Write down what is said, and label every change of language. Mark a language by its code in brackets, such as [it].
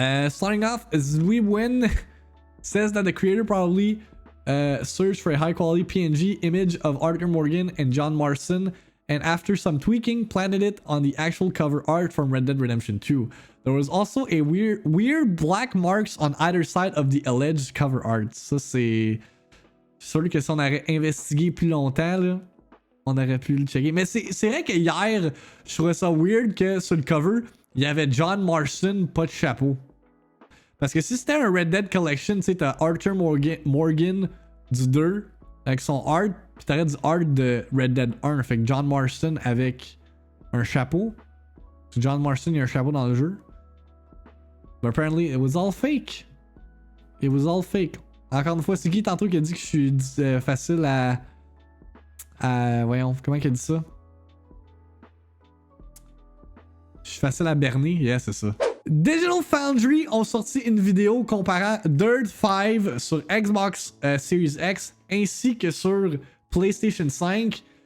[en] Starting off, Zwinbin says that the creator probably searched for a high-quality PNG image of Arthur Morgan and John Marston, and after some tweaking, planted it on the actual cover art from Red Dead Redemption 2. There was also a weird black marks on either side of the alleged cover art. [fr] Ça, c'est sûr que si on aurait investigué plus longtemps, là, on aurait pu le checker. Mais c'est vrai que hier, je trouvais ça weird que sur le cover, il y avait John Marston, pas de chapeau. Parce que si c'était un Red Dead Collection, tu sais, t'as Arthur Morgan du 2 avec son art, puis t'aurais du art de Red Dead 1. Fait que John Marston avec un chapeau. John Marston, il y a un chapeau dans le jeu. [en] But apparently, it was all fake. It was all fake. [fr] Encore une fois, c'est qui tantôt qui a dit que je suis facile à... Voyons, comment il a dit ça? Je suis facile à berner. Yeah, c'est ça. Digital Foundry ont sorti une vidéo comparant Dirt 5 sur Xbox Series X ainsi que sur PlayStation 5.